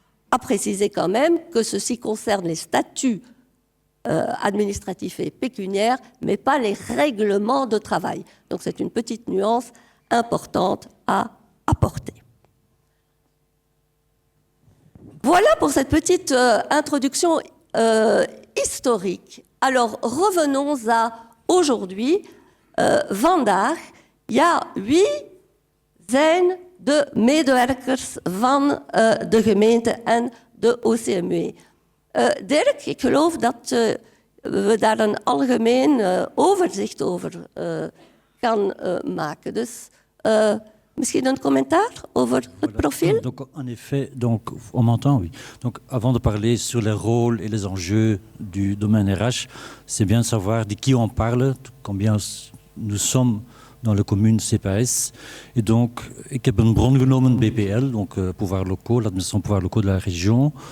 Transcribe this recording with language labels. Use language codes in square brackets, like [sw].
[fr] À préciser quand même que ceci concerne les statuts administratifs et pécuniaires, mais pas les règlements de travail. Donc c'est une petite nuance importante à apporter. Voilà pour cette petite introduction historique. Alors revenons à aujourd'hui. [nl] Vandaag, ja, wie zijn de medewerkers van de gemeente en de OCMW? Dirk, ik geloof dat we daar een algemeen overzicht over gaan maken. Dus misschien een commentaar over het profiel? [fr] Donc, en effet, donc, on m'entend, oui. Donc, avant de parler sur les rôles et les enjeux du domaine RH, c'est bien de savoir de qui on parle, combien nous sommes dans la commune CPS. Et donc, [nl] ik heb een bron genomen, [fr] BPL, donc pouvoir locaux, l'administration pouvoir locaux de la région.